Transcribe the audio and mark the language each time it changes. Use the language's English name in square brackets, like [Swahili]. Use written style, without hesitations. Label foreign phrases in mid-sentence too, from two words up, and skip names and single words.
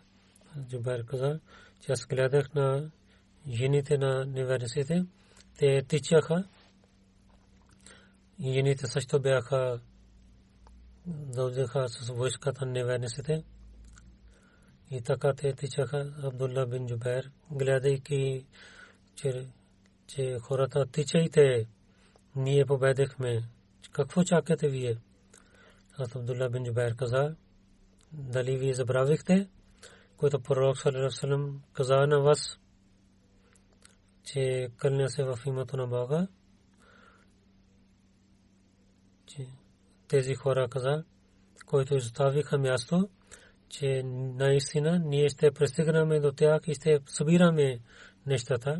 [Bulgarian] Джубайр каза, че аз гледах на жените на неверниците, те тичаха и жените също бяха дължаха с войската на неверниците и така те тичаха. Абдулла бин Джубайр, гледайки, че хората тичайте, ние победихме, какво чакате вие? Абдулла бин Джубайр каза, дали вие забравихте, което пророк [Arabic] صلى الله عليه وسلم [Bulgarian] каза на вас, че кълня се в името на Бога, че тези хора каза, които изоставиха място, че наистина ние ще пристигнем до тях и ще събираме нещата.